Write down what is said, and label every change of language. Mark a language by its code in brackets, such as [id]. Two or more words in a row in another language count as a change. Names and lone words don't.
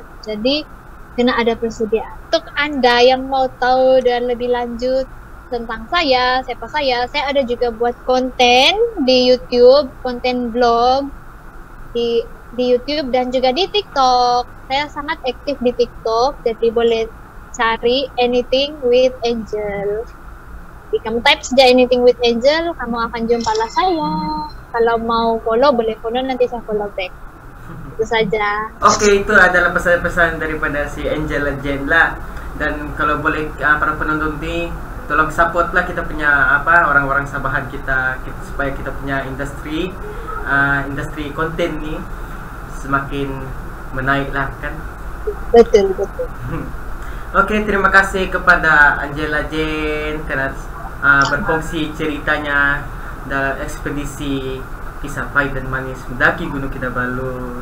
[ms] Jadi kena ada persediaan. Untuk Anda yang mau tahu dan lebih lanjut tentang siapa saya ada juga buat konten di YouTube, konten vlog di YouTube dan juga di TikTok. Saya sangat aktif di TikTok, jadi boleh cari Anything with Angel. Jadi kamu type saja Anything with Angel, kamu akan jumpa lah saya. Kalau mau follow, boleh follow, nanti saya [en] follow back. [ms] Itu saja. Oke, itu adalah pesan-pesan daripada si Angela Jen lah. Dan kalau boleh para penonton ini, tolong support lah kita punya orang-orang sabahan kita supaya kita punya industri konten nih semakin menaik lah kan. Betul. Oke, terima kasih kepada Angela Jen karena berkongsi ceritanya dalam ekspedisi kisah pahit dan manis mendaki Gunung Kinabalu.